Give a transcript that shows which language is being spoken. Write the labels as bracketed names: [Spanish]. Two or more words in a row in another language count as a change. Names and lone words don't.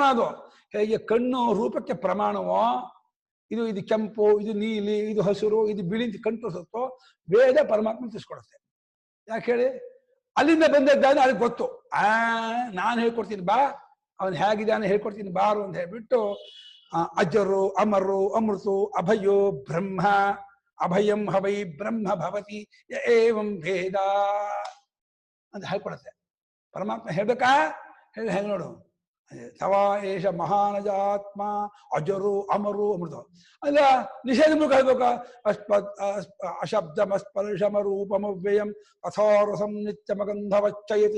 [Kannada] ಅದು ಹೇಗೆ ಕಣ್ಣು ರೂಪಕ್ಕೆ ಪ್ರಮಾಣವೋ, ಇದು ಕೆಂಪು, ಇದು ನೀಲಿ, ಇದು ಹಸಿರು, ಇದು ಬಿಳಿ ಅಂತ ಕಣ್ಣು ತೋರಿಸುತ್ತೋ, ವೇದ ಪರಮಾತ್ಮ ತಿಳಿಸ್ಕೊಡುತ್ತೆ. ಯಾಕೆ ಹೇಳಿ, ಅಲ್ಲಿಂದ ಬಂದದ್ದಾನೆ ಅದಕ್ಕೆ ಗೊತ್ತು. ನಾನು ಹೇಳ್ಕೊಡ್ತೀನಿ ಬಾ, ಅವನು ಹೇಗಿದ್ದಾನೆ ಹೇಳ್ಕೊಡ್ತೀನಿ ಬಾರು ಅಂತ ಹೇಳ್ಬಿಟ್ಟು [Sanskrit] ಅಜರು ಅಮರು ಅಮೃತು ಅಭಯೋ ಬ್ರಹ್ಮ ಅಭಯಂ ಹವೈ ಬ್ರಹ್ಮ ಭವತಿ ಏವಂ ಭೇದ [Kannada] ಅಂತ ಹೇಳ್ಕೊಡತ್ತೆ. ಪರಮಾತ್ಮ ಹೇಳ್ಬೇಕಾ? ಹೇಳಿ ಹೆಂಗ್ ನೋಡು. [Sanskrit] ತವಾ ಏಷ ಮಹಾನಜಾತ್ಮ ಅಜರು ಅಮರು ಅಮೃತ [Kannada] ಅಲ್ಲ ನಿಷೇಧ ಮುಖ ಹೇಳ್ಬೇಕಾ? [Sanskrit] ಅಶಬ್ದಮಸ್ಪರ್ಶಮರೂಪಮವ್ಯಯಂ ಅಥಾರಸಂ ನಿತ್ಯಮಗಂಧವಚ್ಚಯತ್.